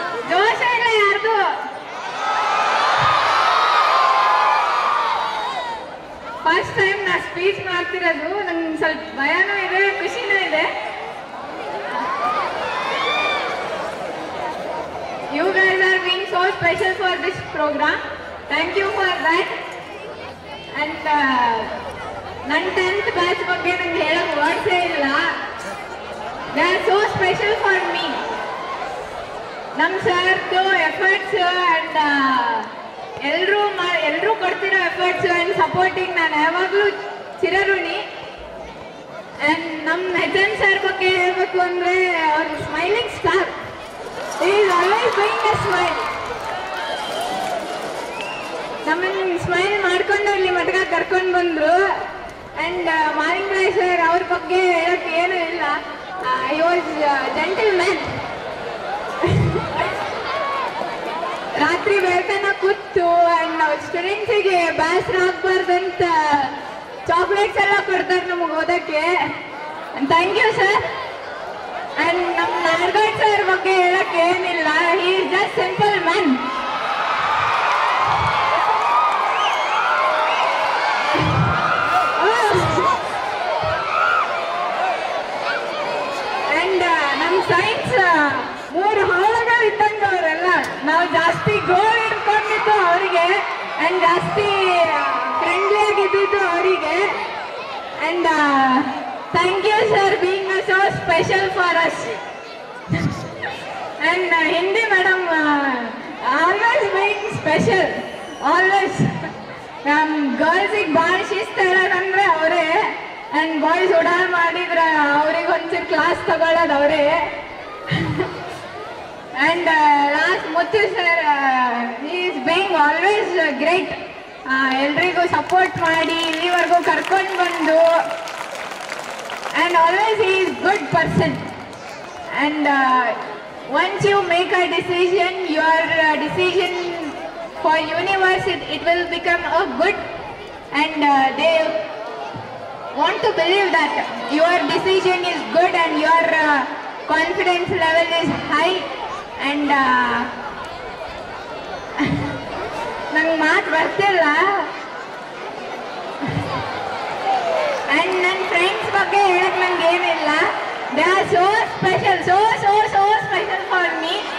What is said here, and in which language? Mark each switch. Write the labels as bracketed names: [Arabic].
[Kannada] ದೋಷ ಇಲ್ಲ ಯಾರ್ದು. ಫಸ್ಟ್ ಟೈಮ್ ನಾ ಸ್ಪೀಚ್ ಮಾಡ್ತಿರೋದು, ನಂಗೆ ಸ್ವಲ್ಪ ಭಯನೂ ಇದೆ, ಖುಷಿನೂ ಇದೆ. [English] You guys are being so special for this program. Thank you for that. [Kannada] And ನನ್ನ 10th ಬ್ಯಾಚ್ ಬಗ್ಗೆ ನಂಗೆ ಹೇಳೋಕೆ ವರ್ಡ್ಸೇ ಇಲ್ಲ. [English] They are so special for me. [Kannada] ನಮ್ಮ ಸರ್ದು ಎಫರ್ಟ್ಸ್ ಆ್ಯಂಡ್ ಎಲ್ಲರೂ ಕೊಡ್ತಿರೋ ಎಫರ್ಟ್ಸ್ ಆ್ಯಂಡ್ ಸಪೋರ್ಟಿಂಗ್ ನಾನು ಯಾವಾಗಲೂ ಚಿರಋಣಿ. ಆ್ಯಂಡ್ ನಮ್ಮ ಹೆಚನ್ ಸರ್ ಬಗ್ಗೆ ಹೇಳಬೇಕು ಅಂದರೆ ಅವ್ರ smiling star. [English] He is always doing a smile. [Kannada] ನಮ್ಮನ್ನು ಸ್ಮೈಲ್ ಮಾಡ್ಕೊಂಡು ಇಲ್ಲಿ ಮಟ್ಟ ಕರ್ಕೊಂಡು ಬಂದರು. ಆ್ಯಂಡ್ ಮಾಲಿಂಗರಾಯ್ ಸರ್ ಅವ್ರ ಬಗ್ಗೆ ಹೇಳೋಕ್ಕೆ ಏನೂ ಇಲ್ಲ. [English] He was gentleman. [Kannada] ರಾತ್ರಿ ಬೆಳತನ ಕೂತು ಆ್ಯಂಡ್ ನಾವು ಸ್ಟೂಡೆಂಟ್ಸಿಗೆ ಬೇಸರ ಆಗ್ಬಾರ್ದಂತ ಚಾಕ್ಲೇಟ್ಸ್ ಎಲ್ಲ ಕೊಡ್ತಾರೆ ನಮಗೆ ಓದೋಕ್ಕೆ. [English] Thank you sir. [Kannada] ಆ್ಯಂಡ್ ನಮ್ಮ ನಾಡಗೌಡ್ ಸರ್ ಬಗ್ಗೆ ಹೇಳಕ್ಕೆ ಏನಿಲ್ಲ. [English] He is just simple man. [Kannada] And ನಮ್ಮ ಸೈನ್ಸ್ 3 ಹಾಳುಗಳು ಇದ್ದಂಗೆ ಅವರೆಲ್ಲ. ನಾವು ಜಾಸ್ತಿ ಗೋಲ್ ಇಟ್ಕೊಂಡಿದ್ದು ಅವರಿಗೆ ಆ್ಯಂಡ್ ಜಾಸ್ತಿ ಫ್ರೆಂಡ್ಲಿ ಆಗಿದ್ದು ಅವರಿಗೆ. [English] And thank you sir being so special for us. And Hindi madam always being special, always. [Kannada] Girls ಗೆ ಭಾಳ ಶಿಸ್ತು ಹೇಳೋದಂದ್ರೆ ಅವರೇ. ಆ್ಯಂಡ್ ಬಾಯ್ಸ್ ಓಡಾಡ್ ಮಾಡಿದ್ರೆ ಅವ್ರಿಗೆ ಒಂಚೂರು ಕ್ಲಾಸ್ ತಗೊಳ್ಳೋದು ಅವರೇ. [English] And last Muthu sir, he is being always great. [Kannada] ಎಲ್ರಿಗೂ ಸಪೋರ್ಟ್ ಮಾಡಿ ಇಲ್ಲಿವರೆಗೂ ಕರ್ಕೊಂಡು ಬಂದು. [English] And always he is good person. And once you make a decision, your decision for universe, it will become a good. And they want to believe that your decision is good and your confidence level is high. [Kannada] And ನಂಗೆ ಮಾತು ಬರ್ತಿಲ್ಲ. And ನನ್ನ friends ಬಗ್ಗೆ ಹೇಳಕ್ಕೆ ನಂಗೆ ಏನಿಲ್ಲ. [English] They are so special, so special for me.